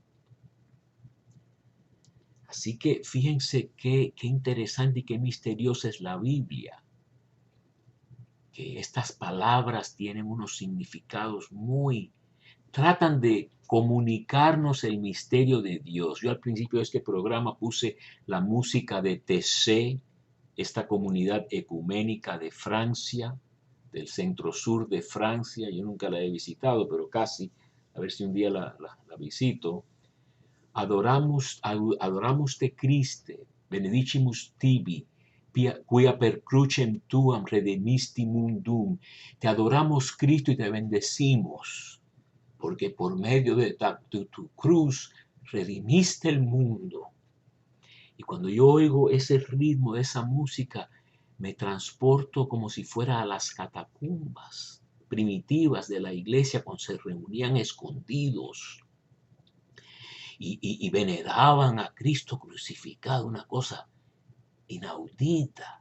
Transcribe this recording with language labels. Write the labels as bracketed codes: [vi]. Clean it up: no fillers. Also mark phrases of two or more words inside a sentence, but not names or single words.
[es] Así que fíjense qué interesante y qué misteriosa es la Biblia, que estas palabras tienen unos significados tratan de comunicarnos el misterio de Dios. Yo al principio de este programa puse la música de TC, esta comunidad ecuménica de Francia, del centro sur de Francia. Yo nunca la he visitado, pero casi, a ver si un día la visito. [la] Adoramus te Christe, benedicimus tibi, quia per crucem tuam redemisti mundum. [es] Te adoramos, Cristo, y te bendecimos, porque por medio de tu cruz redimiste el mundo. Y cuando yo oigo ese ritmo de esa música, me transporto como si fuera a las catacumbas primitivas de la iglesia cuando se reunían escondidos y veneraban a Cristo crucificado, una cosa inaudita.